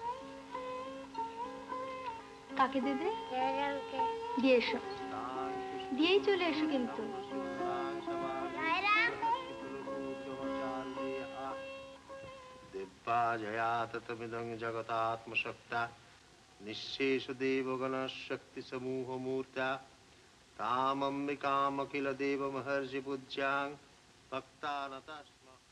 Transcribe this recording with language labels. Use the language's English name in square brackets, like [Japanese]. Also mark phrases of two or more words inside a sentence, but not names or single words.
[Bangla] কাকে দেবে? দিয়ে এসো, দিয়েই চলে এসো কিন্তু। [Sanskrit] दिव्या जया ततमिदं जगतात्मशक्ता निःशेष देवगण शक्ति समूह मूर्ता तामम्बिकामखिल देव महर्षि पूज्यां भक्तानता स्म।